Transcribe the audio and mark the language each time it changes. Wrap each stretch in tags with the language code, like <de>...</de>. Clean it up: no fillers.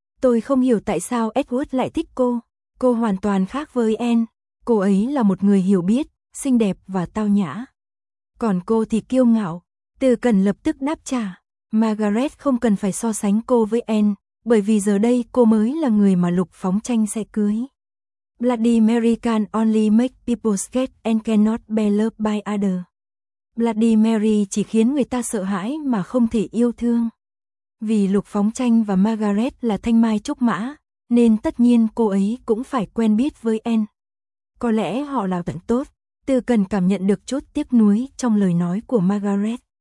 <vi>Tôi không hiểu tại sao Edward lại thích cô. Cô hoàn toàn khác với Anne. Cô ấy là một người hiểu biết, xinh đẹp và tao nhã. Còn cô thì kiêu ngạo. Từ Cần lập tức đáp trả. Margaret không cần phải so sánh cô với Anne, bởi vì giờ đây cô mới là người mà Lục Phóng Tranh sẽ cưới.</vi> <en>Bloody Mary can only make people scared and cannot be loved by others.</en> <vi>Bloody Mary chỉ khiến người ta sợ hãi mà không thể yêu thương. Vì Lục Phóng Tranh và Margaret là thanh mai trúc mã, nên tất nhiên cô ấy cũng phải quen biết với Anne. Có lẽ họ là bạn tốt. Từ Cần cảm nhận được chút tiếc nuối trong lời nói của Margaret.</vi>